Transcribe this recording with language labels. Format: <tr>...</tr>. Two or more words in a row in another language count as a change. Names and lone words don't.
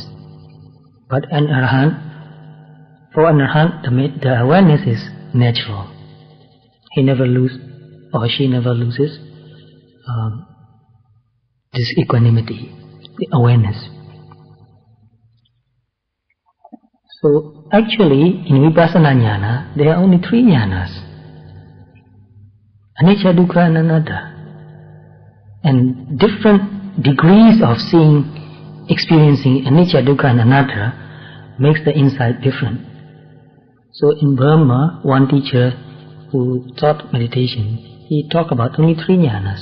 <en>But an Arahant, for an Arahant, the awareness is natural. He never loses, or she never loses this equanimity, the awareness. So actually, in</en> <pi>Vipassana Jnana,</pi> <en>there are only three jnanas: Anicca, Dukkha and Anatta. And different degrees of seeing, experiencing Anicca, Dukkha and Anatta makes the insight different. So in Burma, one teacher who taught meditation, he talked about only three jnanas.</en>